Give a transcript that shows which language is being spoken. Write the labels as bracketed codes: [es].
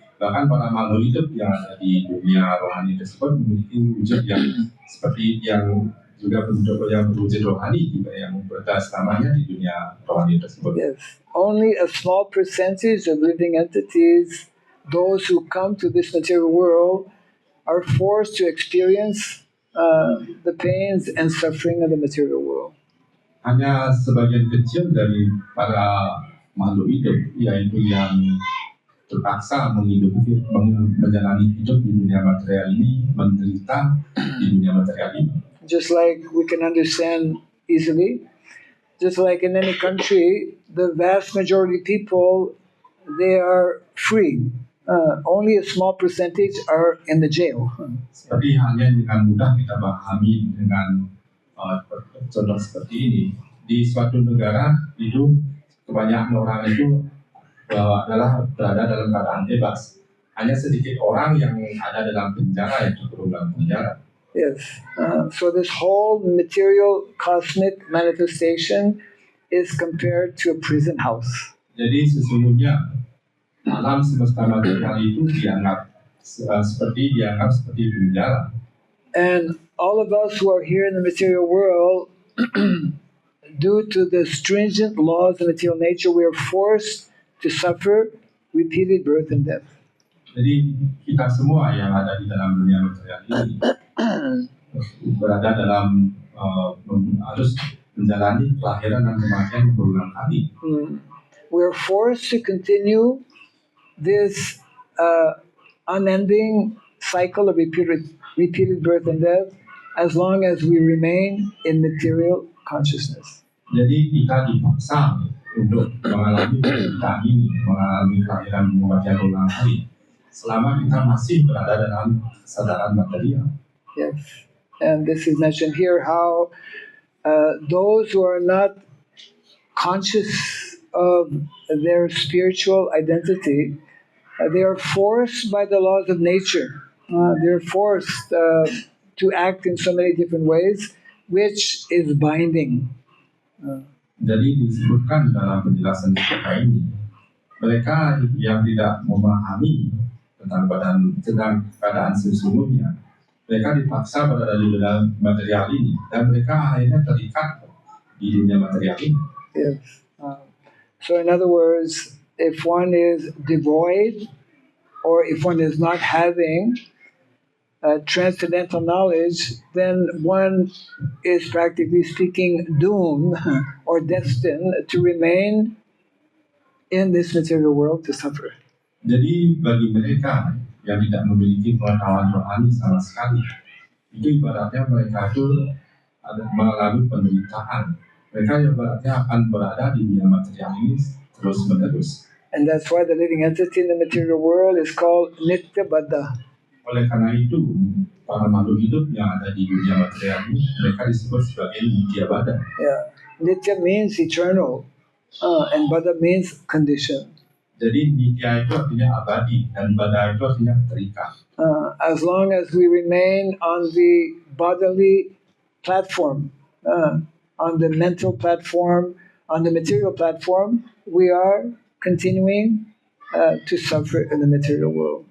[id] Bahkan para makhluk hidup yang ada di dunia rohani tersebut memiliki wujud yang seperti yang juga bentuk yang berwujud rohani juga yang berada selamanya di dunia rohani tersebut. [en] Yes, only a small percentage of living entities, those who come to this material world, are forced to experience the pains and suffering of the material world. [id] Hanya sebagian kecil dari para makhluk hidup, yaitu yang terpaksa menjalani hidup di dunia material ini, menderita di dunia material ini. [en] Just like we can understand easily, just like in any country, the vast majority of people, they are free. Only a small percentage are in the jail. [id] Seperti halnya dengan mudah kita pahami dengan contoh seperti ini. Di suatu negara itu kebanyakan orang itu adalah berada dalam keadaan bebas. Hanya sedikit orang yang ada dalam penjara, yang terkurung dalam penjara. [en] Yes. So this whole material cosmic manifestation is compared to a prison house. [id] Jadi sesungguhnya alam semesta material itu dianggap seperti penjara. [en] And all of us who are here in the material world, due to the stringent laws of material nature, we are forced to suffer repeated birth and death. [id] Jadi kita semua yang ada di dalam dunia material ini berada dalam harus menjalani kelahiran dan kematian berulang kali. [en] We are forced to continue this unending cycle of repeated birth and death as long as we remain in material consciousness. [id] Jadi kita dipaksa untuk mengalami penderitaan ini, mengalami kelahiran dan kematian berulang kali, selama kita masih berada dalam kesadaran material. [en] Yes, and this is mentioned here how those who are not conscious of their spiritual identity, they are forced by the laws of nature. They're forced to act in so many different ways, which is binding. [id] Jadi disebutkan dalam penjelasan kita ini, mereka yang tidak memahami tentang keadaan sesungguhnya, mereka dipaksa berada di dalam material ini, dan mereka akhirnya terikat di dunia material ini. [en] Yes. So in other words, if one is devoid, or if one is not having transcendental knowledge, then one is practically speaking doomed or destined to remain in this material world to suffer. [id] Jadi bagi mereka yang tidak memiliki pengetahuan rohani sama sekali, itu ibaratnya mereka itu mengalami penderitaan. Mereka ibaratnya akan berada di dunia material ini terus menerus. [en] And that's why the living entity in the material world is called Nitya Baddha. [id] Oleh karena itu, para makhluk hidup yang ada di dunia material ini, mereka disebut sebagai Nitya Baddha. [en] Yeah, Nitya means eternal, and Baddha means condition. [id] Jadi Nitya itu artinya abadi, dan Baddha itu artinya terikat. [en] As long as we remain on the bodily platform, on the mental platform, on the material platform, we are continuing to suffer in the material world.